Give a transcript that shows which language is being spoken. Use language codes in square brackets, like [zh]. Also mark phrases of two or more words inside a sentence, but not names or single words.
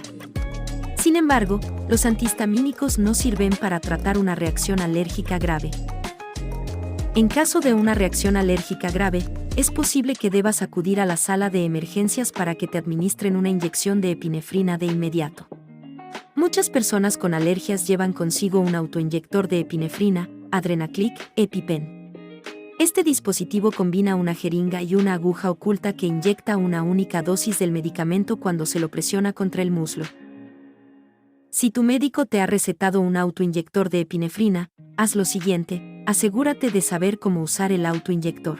[es] Sin embargo, los antihistamínicos no sirven para tratar una reacción alérgica grave. En caso de una reacción alérgica grave, es posible que debas acudir a la sala de emergencias para que te administren una inyección de epinefrina de inmediato. Muchas personas con alergias llevan consigo un autoinyector de epinefrina, Adrenaclick, EpiPen. Este dispositivo combina una jeringa y una aguja oculta que inyecta una única dosis del medicamento cuando se lo presiona contra el muslo. Si tu médico te ha recetado un autoinyector de epinefrina, haz lo siguiente: asegúrate de saber cómo usar el autoinyector.